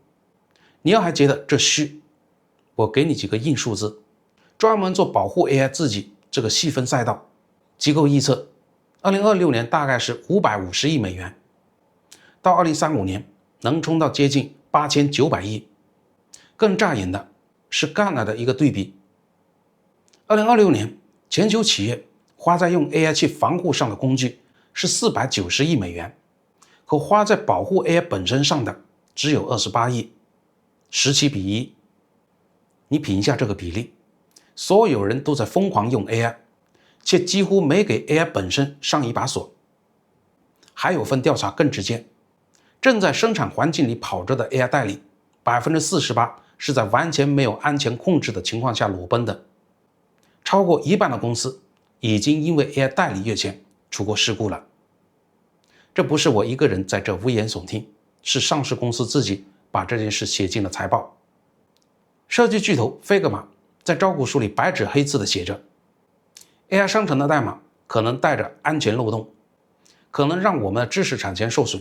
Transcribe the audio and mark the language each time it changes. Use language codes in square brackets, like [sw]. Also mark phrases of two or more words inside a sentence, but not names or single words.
[zh] 你要還覺得這虛，我給你幾個硬數字，專門做保護 AI 自己這個細分賽道，機構預測2026年大概是550億美元，到2035年能衝到接近8900 億。更扎眼的是戛纳的一個對比，2026年全球企業花在用 AI 去防護上的工具是490億美元，可花在保護 AI 本身上的只有28億，17:1。你品一下這個比例，所有人都在瘋狂用 AI， 卻幾乎沒給 AI 本身上一把鎖。還有份調查更直接，正在生產環境裡跑着的 AI 代理，48%是在完全沒有安全控制的情況下裸奔的。超過一半的公司已經因為 AI 代理越權出過事故了。這不是我一個人在這危言聳聽，是上市公司自己把這件事寫進了財報。設計巨頭 Figma 在招股書裡白紙黑字的寫着 ，AI 生成的代碼可能帶着安全漏洞，可能讓我們的知識產權受損。